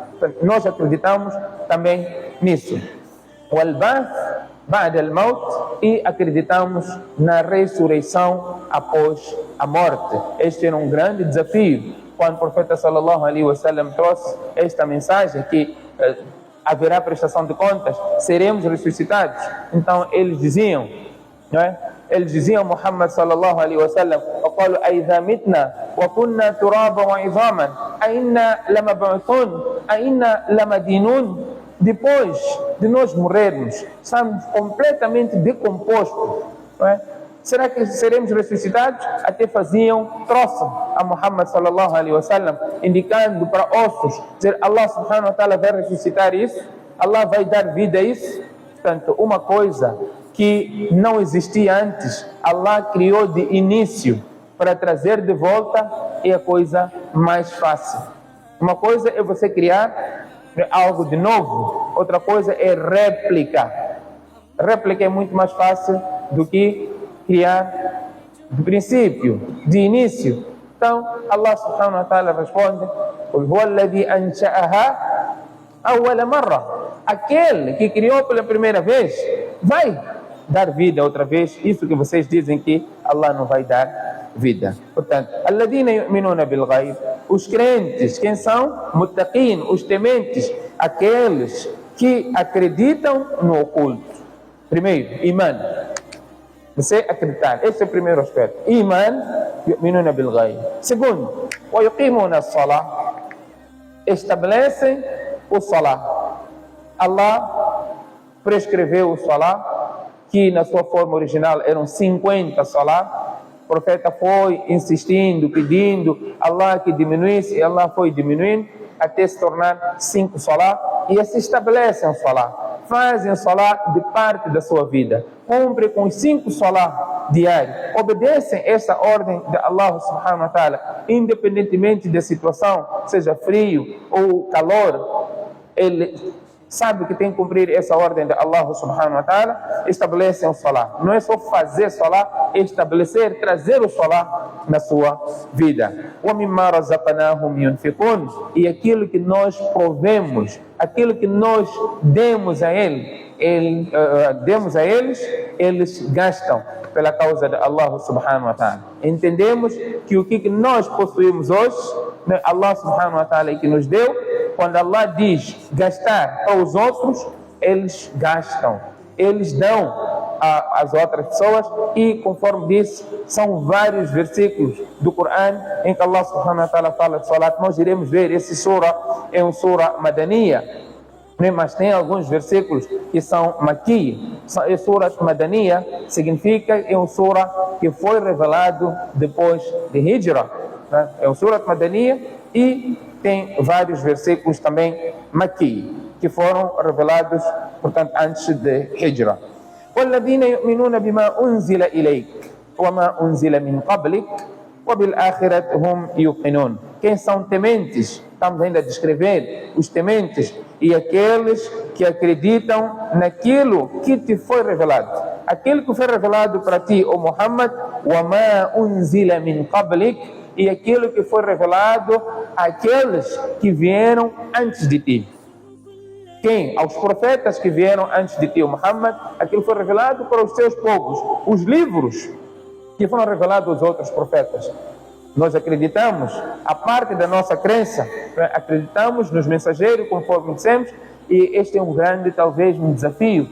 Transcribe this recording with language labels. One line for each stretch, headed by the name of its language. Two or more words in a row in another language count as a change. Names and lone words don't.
Portuguese: Nós acreditamos também nisso.
Arabic: والبعث بعد الموت,
Portuguese: e acreditamos na ressurreição após a morte. Este era um grande desafio quando o profeta
Arabic: صلى الله عليه وسلم
Portuguese: trouxe esta mensagem, que haverá prestação de contas, seremos ressuscitados. Então eles diziam, não é? Eles diziam,
Arabic: Muhammad صلى الله عليه وسلم, وقالوا أئذا متنا وكنا ترابا وعظاما أئنا لمبعوثون أئنا لمدينون.
Portuguese: Depois de nós morrermos, estamos completamente decompostos, não é? Será que seremos ressuscitados? Até trouxeram a Muhammad
Arabic: صلى الله عليه وسلم,
Portuguese: indicando para ossos, dizer, Allah
Arabic: سبحانه وتعالى
Portuguese: vai ressuscitar isso, Allah vai dar vida a isso. Portanto, uma coisa que não existia antes, Allah criou de início para trazer de volta, é a coisa mais fácil. Uma coisa é você criar algo de novo, outra coisa é réplica. Réplica é muito mais fácil do que criar de princípio, de início. Então, Allah
Arabic: سبحانه وتعالى
Portuguese: responde:
Arabic: "قل هو الذي أنشأها أول مرة."
Portuguese: Aquele que criou pela primeira vez vai dar vida outra vez. Isso que vocês dizem que Allah não vai dar vida. Portanto,
Arabic: الذين يؤمنون بالغيب,
Portuguese: os crentes, quem são? Muttaqin, os tementes, aqueles que acreditam no oculto. Primeiro, iman. Você acreditar, esse é o primeiro aspecto. Iman,
Arabic: يؤمنون بالغيب.
Portuguese: Segundo,
Arabic: ويقيمون الصلاة,
Portuguese: estabelecem o salah. Allah prescreveu o salah, que na sua forma original eram 50 salah. O profeta foi insistindo, pedindo Allah que diminuísse, e Allah foi diminuindo até se tornar 5 salah, e assim estabelecem o salah. Fazem o salah de parte da sua vida, cumprem com os 5 salah diários, obedecem essa ordem de Allah
Arabic: سبحانه وتعالى,
Portuguese: independentemente da situação, seja frio ou calor, ele sabe que tem que cumprir essa ordem de Allah
Arabic: سبحانه وتعالى,
Portuguese: estabelecem o salah. Não é só fazer salah, é estabelecer, trazer o salah na sua vida.
Arabic: وَمِمَّا رَزَقْنَاهُمْ يُنْفِقُونَ,
Portuguese: e aquilo que nós provemos, aquilo que nós demos a eles, eles gastam pela causa de Allah
Arabic: سبحانه وتعالى.
Portuguese: Entendemos que o que nós possuímos hoje, Allah
Arabic: سبحانه وتعالى
Portuguese: que nos deu. Quando Allah diz gastar para os outros, eles gastam, eles dão às outras pessoas, e conforme disse, são vários versículos do Coran em que Allah
Arabic: سبحانه وتعالى
Portuguese: fala de salat. Nós iremos ver, esse sura é um
Arabic: سورة مدنية,
Portuguese: mas tem alguns versículos que são maqui. É
Arabic: سورة مدنية,
Portuguese: significa é um sura que foi revelado depois de Hijra, né? É um
Arabic: سورة مدنية
Portuguese: e tem vários versículos também maqui, que foram revelados, portanto, antes de Hijra.
Arabic: وَالَّذِينَ يُؤْمِنُونَ بِمَا أُنزِلَ إِلَيْكَ وَمَا أُنزِلَ مِنْ قَبْلِكَ وَبِالْآخِرَةِ هُمْ يُوقِنُونَ.
Portuguese: Quem são tementes? Estamos ainda a descrever os tementes e aqueles que acreditam naquilo que te foi revelado. Aquilo que foi revelado para ti, ó Muhammad,
Arabic: وَمَا أُنزِلَ مِنْ قَبْلِكَ,
Portuguese: e aquilo que foi revelado àqueles que vieram antes de ti. Quem? Aos profetas que vieram antes de ti, Muhammad, aquilo foi revelado para os seus povos. Os livros que foram revelados aos outros profetas. Nós acreditamos, a parte da nossa crença, acreditamos nos mensageiros, conforme dissemos, e este é um grande, talvez, um desafio.